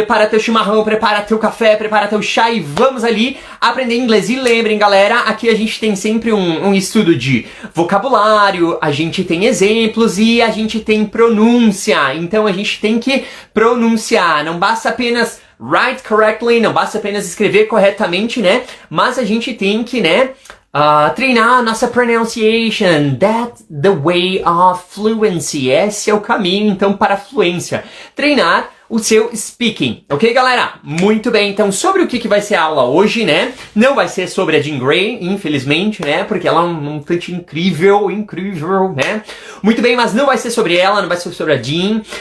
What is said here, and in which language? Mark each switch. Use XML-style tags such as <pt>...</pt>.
<pt>Prepara teu chimarrão, prepara teu café, prepara teu chá e vamos ali aprender inglês. E lembrem, galera, aqui a gente tem sempre um estudo de vocabulário, a gente tem exemplos e a gente tem pronúncia. Então a gente tem que pronunciar. Não basta apenas</pt> <en>write correctly,</en> <pt>não basta apenas escrever corretamente, né? Mas a gente tem que, né, treinar a nossa pronunciation.</pt> <en>That's the way of fluency.</en> <pt>Esse é o caminho, então, para a fluência. Treinar o seu speaking. Ok, galera? Muito bem. Então, sobre o que vai ser a aula hoje, né? Não vai ser sobre a Jean Grey, infelizmente, né? Porque ela é um tanto incrível, né? Muito bem, mas não vai ser sobre ela, não vai ser sobre a Jean.</pt>